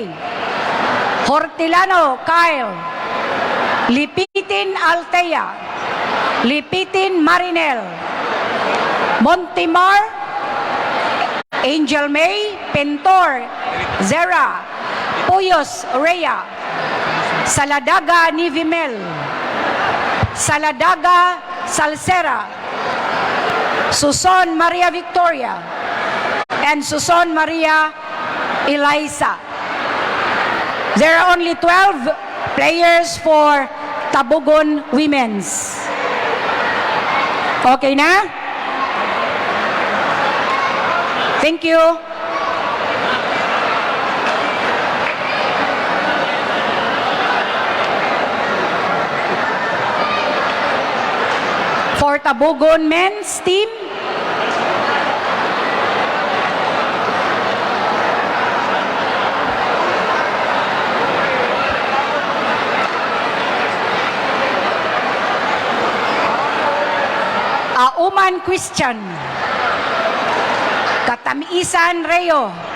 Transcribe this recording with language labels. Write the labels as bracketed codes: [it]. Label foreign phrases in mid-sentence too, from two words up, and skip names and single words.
[en] Hortilano Kyle, Lipitin Altea, Lipitin Marinel, Montimar, Angel May, Pentor, Zera, Puyos Rhea, Saladaga Nivimel, Saladaga Salsera, Suson Maria Victoria, and Suson Maria Eliza. There are only 12 players for Tabugon Women's. Okay na? Thank you. For Tabugon Men's team, Auman Christian, Katamisan Reo,